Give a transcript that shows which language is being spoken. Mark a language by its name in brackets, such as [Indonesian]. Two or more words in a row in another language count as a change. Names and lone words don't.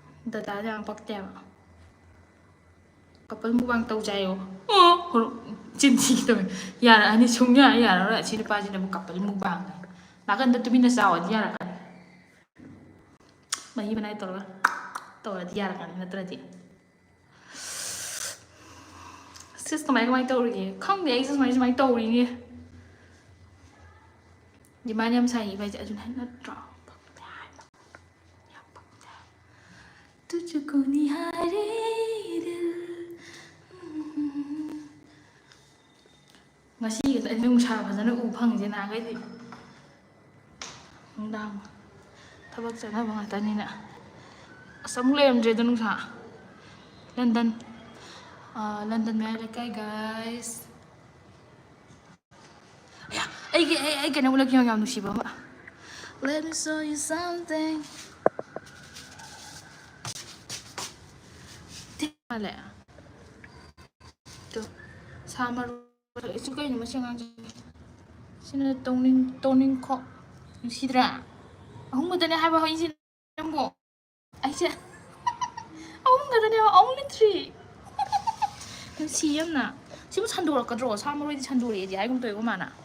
[Manipuri] ꯗꯇꯥꯗ ꯌꯥꯝ ꯄꯛꯇꯦꯕ ꯀꯄꯜ ꯃꯨꯛꯕꯥꯡ ꯇꯧꯖꯥꯏꯌꯣ ꯆꯤꯟꯊꯤ ꯇꯧꯋꯦ ꯌꯥꯔꯛꯑꯅꯤ ꯁꯨꯡꯌꯥ ꯌꯥꯔꯔꯣꯏ ꯑꯁꯤ ꯅꯨꯄꯥꯁꯤꯅ ꯑꯃꯨꯛ ꯀꯄꯜ ꯃꯨꯛꯕꯥꯡ ꯅꯥꯀꯟꯗ ꯇꯨꯃꯤꯟꯅ ꯆꯥꯎꯔꯗꯤ ꯌꯥꯔꯛꯀꯅꯤ ꯃꯍꯤ ꯃꯅꯥꯏ ꯇꯧꯔꯗꯤ ꯌꯥꯔꯛꯀꯅꯤ ꯅꯠꯇ꯭ꯔꯗꯤ ꯁꯤꯁ ꯀꯃꯥꯏ ꯇꯧꯔꯤꯒꯦ ꯈꯪꯗꯦ ꯑꯩ ꯁꯨꯃꯥꯏꯅ ꯇꯧꯔꯤꯅꯦ ꯗꯤꯃꯥꯟ ꯌꯥꯝ ꯁꯥꯏ ꯏꯕ ꯍꯥꯏꯁꯦ ꯑꯗꯨꯅ ꯅꯠꯇ꯭ꯔꯣ [Hindi] तुझको निहारे दिल [Manipuri] ngasiꯒ ꯑꯩ ꯅꯨꯡꯁꯥ ꯐꯖꯅ ꯎ ꯐꯪꯉꯤꯁꯦ ꯅꯍꯥꯟꯈꯩꯗꯤ ꯅꯨꯡꯗꯥꯡ ꯊꯕꯛ ꯆꯠꯅꯕ ꯉꯥꯛꯇꯅꯤꯅ ꯑꯁ ꯑꯃꯨꯛ ꯂꯩꯔꯝꯗ꯭ꯔꯦꯗ ꯅꯨꯡꯁꯥ ꯂꯟꯗꯟ ꯃꯌꯥꯏ ꯂꯩꯀꯥꯏ ꯒꯥꯏꯁ ꯑꯩ ꯀꯩꯅꯣ ꯎꯠꯂꯛꯀꯦ ꯌꯥꯝ ꯅꯨꯡꯁꯤꯕ ꯑꯃ [English] Let me show you something [Manipuri] ꯃꯥꯜꯂꯦ ꯁꯥ ꯃꯔꯣꯏ ꯑꯩꯁꯨ ꯀꯩꯅꯣ ꯃꯁꯤ ꯑꯉꯥꯡꯁꯦ ꯁꯤꯅ ꯇꯧꯅꯤꯡꯈꯣ ꯅꯨꯡꯁꯤꯗ꯭ꯔꯥ ꯑꯍꯨꯝꯈꯛꯇꯅꯦ ꯍꯥꯏꯕ ꯍꯧꯖꯤꯛꯁꯦ ꯅꯪꯕꯨ ꯑꯩꯁꯦ ꯑꯍꯨꯝꯈꯛꯇꯅꯦꯕ only 3 ꯅꯨꯡꯁꯤ ꯌꯥꯝꯅ ꯁꯤꯕꯨ ꯁꯟꯗꯣꯔꯛꯀꯗ꯭ꯔꯣ ꯁꯥ ꯃꯔꯣꯏꯗꯤ ꯁꯟꯗꯣꯔꯛꯑꯦꯗꯤ ꯍꯥꯏꯒꯨꯝ ꯇꯧꯋꯦꯀꯣ ꯃꯥꯅ